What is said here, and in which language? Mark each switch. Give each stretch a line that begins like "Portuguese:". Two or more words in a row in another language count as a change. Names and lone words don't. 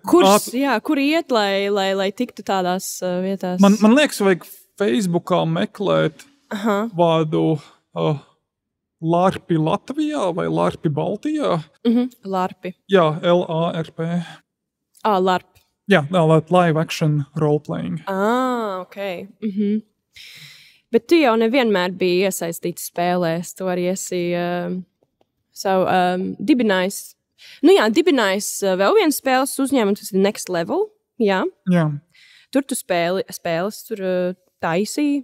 Latvian: Kur iet, lai tiktu tādās vietās? Man liekas, vajag Facebookā meklēt vārdu Larpi Latvijā vai Larpi Baltijā. Larpi. Jā, L-A-R-P. Larp. Jā,
English: live action role-playing.
Latvian: Ok. Bet tu jau nevienmēr biji iesaistīts spēlēs. Tu arī esi dibinājis. Dibinājis vēl vienu spēles uzņēmumu, tas ir Next Level. Jā. Tur tu spēles tur taisīji.